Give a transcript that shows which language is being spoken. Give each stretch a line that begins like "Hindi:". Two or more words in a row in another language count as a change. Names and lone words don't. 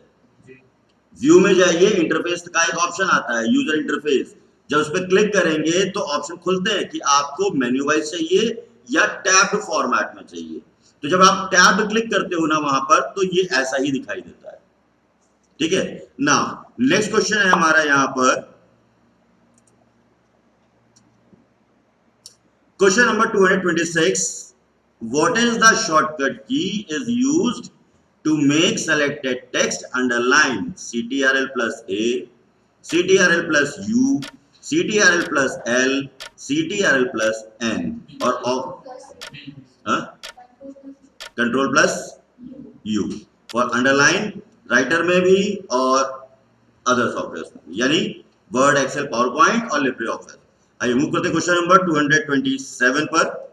Hindi: व्यू में जाइए, इंटरफेस का एक ऑप्शन आता है
English: user interface,
Hindi: जब उस पर क्लिक करेंगे तो ऑप्शन खुलते हैं कि आपको
English: menu wise
Hindi: चाहिए या
English: tab format
Hindi: में चाहिए। तो जब आप टैब क्लिक करते हो ना वहां पर, तो ये ऐसा ही दिखाई देता है, ठीक है ना।
English: next question
Hindi: है हमारा यहां पर
English: question number
Hindi: 226,
English: what is the shortcut key is used to make selected text underline? CTRL plus A, CTRL plus U, CTRL plus L, CTRL plus N और control plus U और underline Writer
Hindi: में भी और
English: other software
Hindi: में, यानी
English: Word, Excel, PowerPoint और लिब्रे ऑफिस।
Hindi: आइए मूव करते
English: question number
Hindi: 227 पर।